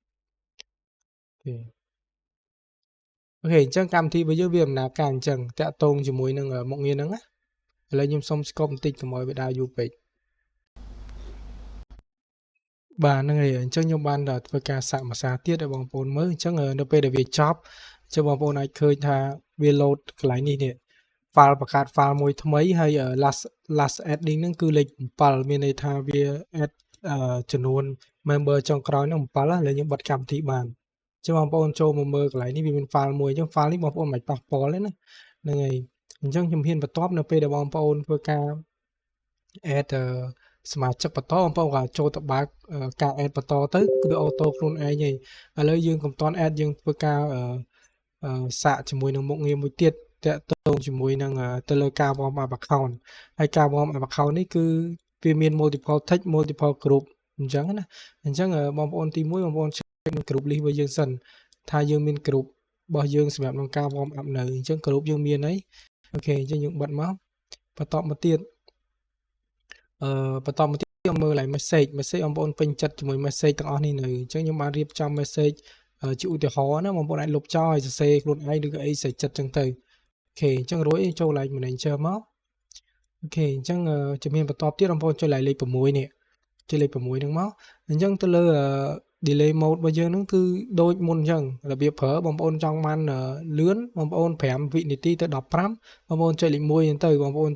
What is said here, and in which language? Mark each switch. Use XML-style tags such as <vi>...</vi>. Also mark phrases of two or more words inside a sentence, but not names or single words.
<km>អូខេអញ្ចឹងកម្មវិធីរបស់យើងវាដំណើរការអញ្ចឹងតាក់ទងជាមួយនឹងមុខងារហ្នឹងណាឥឡូវខ្ញុំសុំ scope បន្តិចកុំឲ្យវាដើរយូរពេកបាទហ្នឹងហើយអញ្ចឹងខ្ញុំបានធ្វើការសាកភាសាទៀតឲ្យបងប្អូនមើលអញ្ចឹងនៅពេលដែលវាចប់ចឹងបងប្អូនអាចឃើញថា វា load កន្លែងនេះ file បង្កើត file មួយថ្មីហើយ</km> <en>last adding</en> <km>ហ្នឹងគឺលេខ7មានន័យថាវា add ចំនួន member ចុងក្រោយហ្នឹង7ឥឡូវខ្ញុំបិទកម្មវិធីបានចឹងបងប្អូនចូលមកមើលកន្លែង នេះវាមាន file មួយអញ្ចឹង file នេះបងប្អូនមិនប៉ះពាល់ទេណាហ្នឹងហើយអញ្ចឹងខ្ញុំហ៊ានបន្ទាប់នៅពេលដែលបងប្អូនធ្វើការ add សមាជិកបន្ត បងប្អូនក៏ចូលទៅបើកការ add បន្តទៅគឺវាអូតូខ្លួនឯងហើយឥឡូវយើងកុំតន់ add យើងធ្វើការសាកជាមួយនឹងមុខងារមួយទៀតតាក់ទងជាមួយនឹងទៅលើការ</km> <en>warm up account</en> <km>ហើយការ</km> <en>warm up account</en> <km>នេះគឺវាមាន</km> <en>multiple text multiple group</en> <km>អញ្ចឹងណាអញ្ចឹងបងប្អូនទី1បងប្អូន check នឹង</km> <en>group list</en> <km>របស់យើងសិនថាយើងមាន group របស់យើងសម្រាប់ក្នុងការ warm up នៅអញ្ចឹង group យើងមានហើយអូខេអញ្ចឹងយើងបិទមកបន្តមកទៀត ខ្ញុំមើលឡើង message បងប្អូនពេញចិត្តជាមួយ message ទាំងអស់នេះនៅអញ្ចឹងខ្ញុំបានរៀបចំ message ជាឧទាហរណ៍ណាបងប្អូនអាចលុបចោលឲ្យសរសេរខ្លួនឯងឬក៏អីសេចចិត្តចឹងទៅអូខេអញ្ចឹងរួចចូលឡើង manager មកអូខេអញ្ចឹងជំនាញបន្ទាប់ទៀតបងប្អូនចុចឡើងលេខ6នេះចុចលេខ6ហ្នឹងមកអញ្ចឹងទៅលើ</km> <en>delay mode</en> <km>របស់យើងហ្នឹងគឺដូចមុនអញ្ចឹងរបៀបប្រើបងប្អូនចង់បានលឿនបងប្អូន5វិនាទីទៅ15បងប្អូនចុចលេខ1ហ្នឹងទៅបងប្អូន</km>